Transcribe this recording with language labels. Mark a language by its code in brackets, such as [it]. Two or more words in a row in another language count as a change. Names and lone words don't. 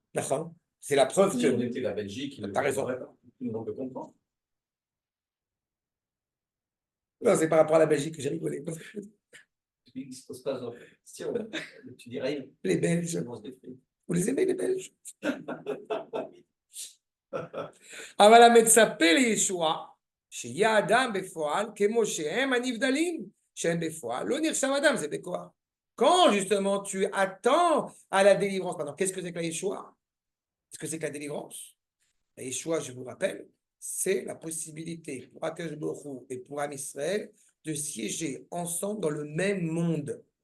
[fr] D'accord. C'est la preuve Si que... on était la Belgique, il ne T'as raison. comprendrait pas. Tout le monde le comprend. Non, c'est par rapport à la Belgique que j'ai rigolé. Il ne se pose pas de question. Tu dis rien. Les Belges. Vous les aimez, les Belges? [he] אבל המצפה לישועה, שיהיה אדם בפועל, כמו שהם הנבדלים, שהם בפועל, לא נחשב אדם, זה בכוח. [fr] Quand justement tu attends à la délivrance, maintenant, qu'est-ce que c'est que la Yeshua? Qu'est-ce que c'est que la délivrance? La Yeshua, je vous rappelle, c'est la possibilité pour [he] הקדוש ברוך [fr] et pour Am Israël de siéger ensemble dans le même monde.